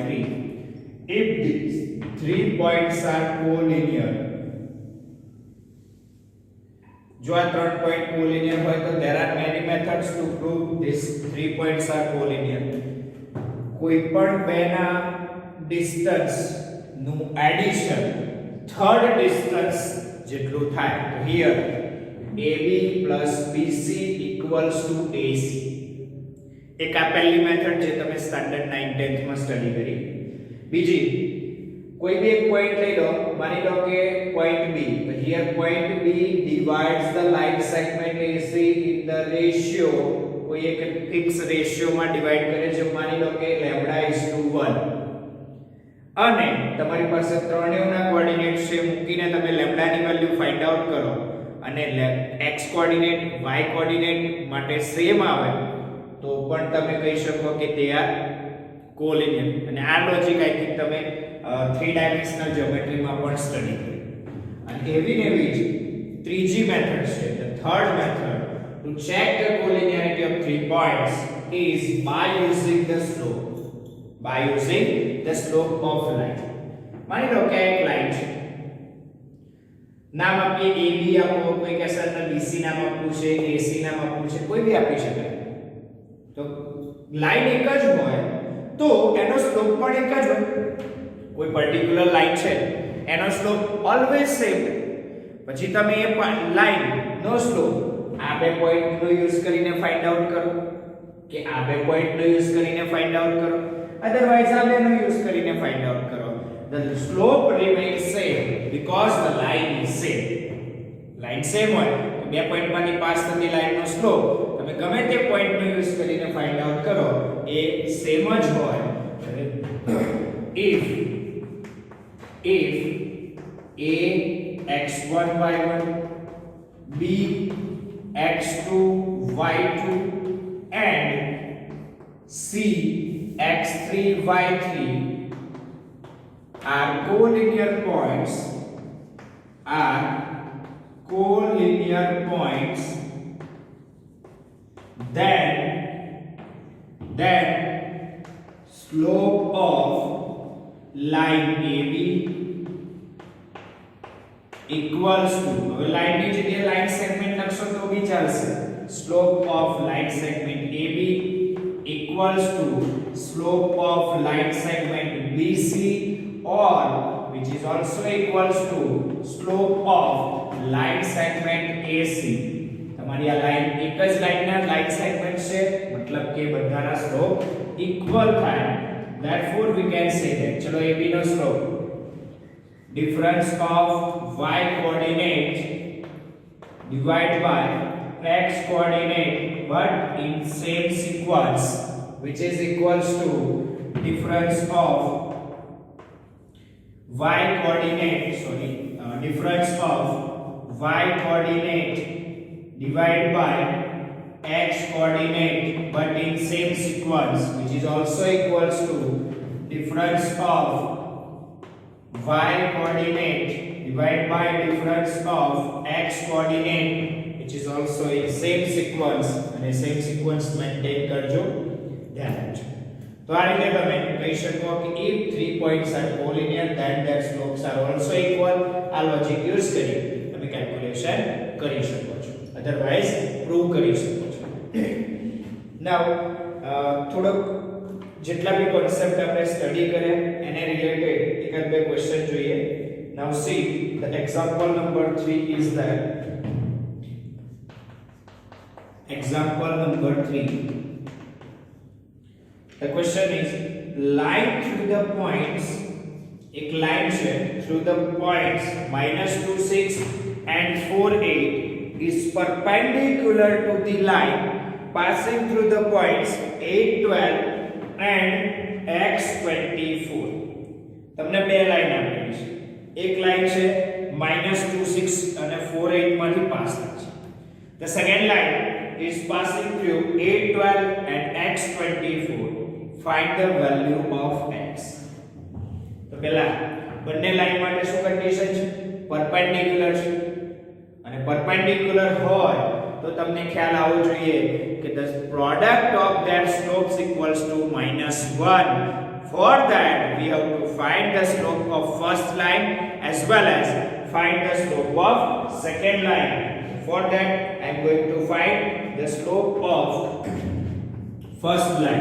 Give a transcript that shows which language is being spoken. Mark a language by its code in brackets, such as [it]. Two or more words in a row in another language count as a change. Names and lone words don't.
[en] If these 3 points are collinear, [gu] જો આ ત્રણ [en] point collinear [gu] હોય તો [en] there are many methods to prove these 3 points are collinear. [gu] કોઈ પણ બેના ડિસ્ટન્સ નું [en] addition third distance [gu] જેટલું થાય તો [en] here AB plus BC equals to AC. [gu] એક આ પહેલી મેથડ જે તમે સ્ટાન્ડર્ડ 9 10th માં સ્ટડી કરી. [hi] બીજી कोई भी एक पॉइंट ले लो, मान लो कि पॉइंट B, तो [en] here point B divides the line segment AC in the ratio, [hi] कोई एक [en] fix ratio [hi] में डिवाइड करे जो मान लो कि λ/1 [gu] અને તમારી પાસે ત્રણેયના કોઓર્ડિનેટ છે મૂકીને તમે લેમ્બડા ની [en] value find out [gu] કરો અને [en] x coordinate y coordinate [gu] માટે સેમ આવે તો પણ તમે કહી શકો કે તે આ કોલિનિયર. અને આ [en] logic I think [gu] તમે [en] 3 dimensional geometry [gu] માં પણ સ્ટડી કરી. અને એવી જ ત્રીજી મેથડ છે, [en] the third method to check the collinearity of 3 points is by using the slope. By using the slope of line. [gu] માની લો કે એક લાઈન છે, નામ આપીએ AB આપો, કોઈ કહેશે તો BC નામ આપવું છે, AC નામ આપવું છે, કોઈ બી આપી શકાય. તો લાઈન એક જ હોય તો એનો સ્લોપ પણ એક જ હોય. કોઈ [en] particular line [gu] છે એનો [en] slope always same. [gu] પછી તમે એ લાઈન નો સ્લોપ આ બે પોઈન્ટ નો યુઝ કરીને [en] find out [gu] કરો કે આ બે પોઈન્ટ નો યુઝ કરીને [en] find out [gu] કરો, અધરવાઇઝ આ બે નો યુઝ કરીને [en] find out [gu] કરો. [en] The slope remains same because the line is same. line same [gu] હોય તો બે પોઈન્ટ માંથી પાસ થતી લાઈન નો સ્લોપ તમે ગમે તે પોઈન્ટ નો યુઝ કરીને [en] find out [gu] કરો એ સેમ જ હોય. [en] if A x1 y1, B x2 y2 and C x3 y3 are collinear points, then slope of line AB equals to, [gu] હવે લાઈન ની જગ્યાએ [en] line segment [gu] લખશો તો બી ચાલશે. [en] slope of line segment AB equals to slope of line segment BC or which is also equals to slope of line segment AC. [gu] તમારી આ લાઈન એક જ લાઈનના [en] line segment [gu] છે મતલબ કે બધાના સ્લોપ ઇક્વલ થાય. [en] therefore we can say that [gu] ચલો AB નો [en] સ્લોપ difference of y coordinate divided by x coordinate but in same sequence, which is equals to difference of y coordinate difference of y coordinate divided by x coordinate but in same sequence, which is also equals to difference of y coordinate divided by difference of x coordinate, which is also in same sequence, અને same sequence maintain [gu] કરજો, ધ્યાન રાખજો. તો આ રીતે તમે કહી શકો કે [en] if 3 points are collinear then their slopes are also equal. [gu] આ [en] logic use [gu] કરી તમે કેલ્ક્યુલેશન કરી શકો છો, [en] otherwise prove [gu] કરી શકો છો. નાઉ થોડોક જેટલા બી કોન્સેપ્ટ આપણે સ્ટડી કર્યા એને રિલેટેડ એકાદ બે ક્વેશ્ચન જોઈએ. [en] Now see, the example number 3 is that example number 3. The question is, line through the points, [hi] एक लाइन है [en] through the points -26 and 48 is perpendicular to the line passing through the points 8, 12 and x24. [gu] તમને બે લાઈન આપેલી છે. એક લાઈન છે -26 અને 48 માંથી પાસ થાય છે. [en] The second line is passing through 8, 12 and x24. Find the value of x. [gu] તો પહેલા બંને લાઈન માટે શું કન્ડિશન છે? પરપેન્ડિક્યુલર છે, અને પરપેન્ડિક્યુલર હોય તો તમને ખ્યાલ આવવો જોઈએ કે [en] the product of their slopes equals to -1. For that we have to find the slope of first line as well as find the slope of second line. For that I am going to find the slope of first line.